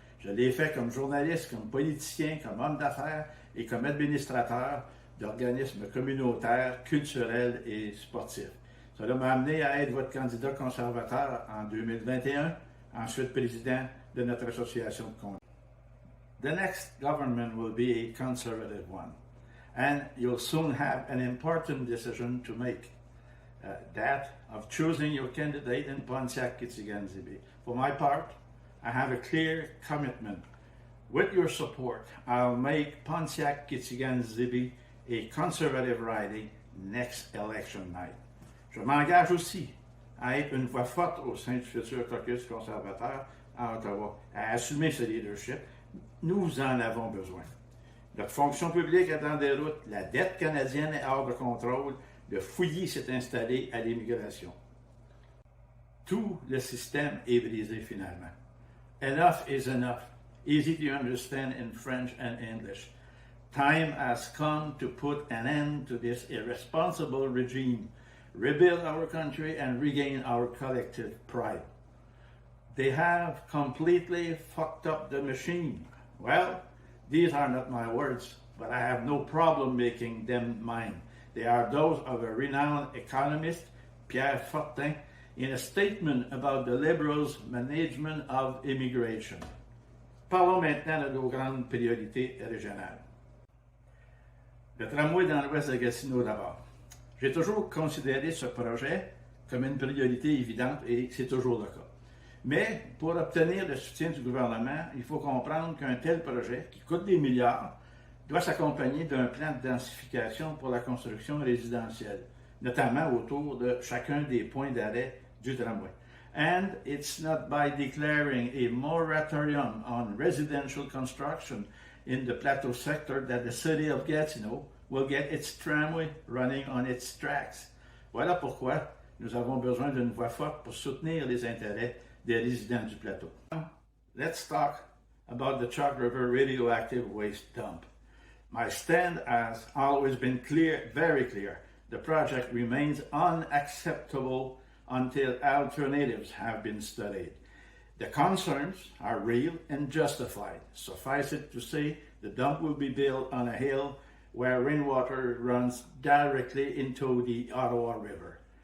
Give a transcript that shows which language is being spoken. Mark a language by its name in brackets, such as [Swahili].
[French] Je l'ai fait comme journaliste, comme politicien, comme homme d'affaires et comme administrateur d'organismes communautaires, culturels et sportifs. Cela m'a amené à être votre candidat conservateur en 2021, ensuite président de notre association de comté. [English] The next government will be a conservative one, and you'll soon have an important decision to make, that of choosing your candidate in Pontiac-Kitigan-Zibi. For my part, I have a clear commitment. With your support, I'll make Pontiac-Kitigan-Zibi a conservative riding next election night. [French] Je m'engage aussi à être une voix forte au sein du futur caucus conservateur à Ottawa, à assumer ce leadership. Nous en avons besoin. Notre fonction publique est en déroute, la dette canadienne est hors de contrôle, le fouillis s'est installé à l'immigration. Tout le système est brisé finalement. [English] Enough is enough. Easy to understand in French and English. Time has come to put an end to this irresponsible regime, rebuild our country, and regain our collective pride. They have completely fucked up the machine. Well, these are not my words, but I have no problem making them mine. They are those of a renowned economist, Pierre Fortin, in a statement about the Liberals' management of immigration. [French] Parlons maintenant de nos grandes priorités régionales. Le tramway dans l'ouest de Gatineau d'abord. J'ai toujours considéré ce projet comme une priorité évidente et c'est toujours le cas. Mais pour obtenir le soutien du gouvernement, il faut comprendre qu'un tel projet, qui coûte des milliards, doit s'accompagner d'un plan de densification pour la construction résidentielle, notamment autour de chacun des points d'arrêt du tramway. [English] And it's not by declaring a moratorium on residential construction in the plateau sector that the city of Gatineau will get its tramway running on its tracks. [French] Voilà pourquoi nous avons besoin d'une voix forte pour soutenir les intérêts des résidents du plateau. [English] Let's talk about the Chalk River radioactive waste dump. My stand has always been clear, very clear. The project remains unacceptable until alternatives have been studied. The concerns are real and justified. Suffice it to say, the dump will be built on a hill where rainwater runs directly into the Ottawa River.